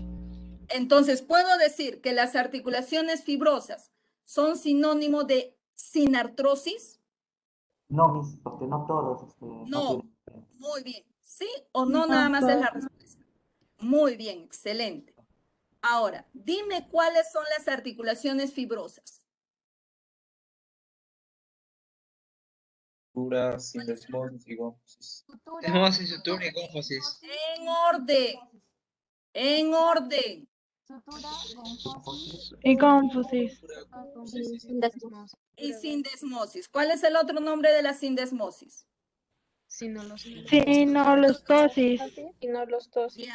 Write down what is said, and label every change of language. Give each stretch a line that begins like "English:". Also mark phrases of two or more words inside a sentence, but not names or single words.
Spanish: Entonces, puedo decir que las articulaciones fibrosas son sinónimo de sinartrosis. No, Miss, porque no todos No. tienen. Muy bien. ¿Sí o no? Nada más es la respuesta. Muy bien, excelente. Ahora, dime cuáles son las articulaciones fibrosas. Sutura, sindesmosis y gónfosis. Desmosis, sutura y gónfosis. En orden. En orden. y confusis. Y sindesmosis. ¿Cuál es el otro nombre de la sindesmosis? Sinolostosis. Ya,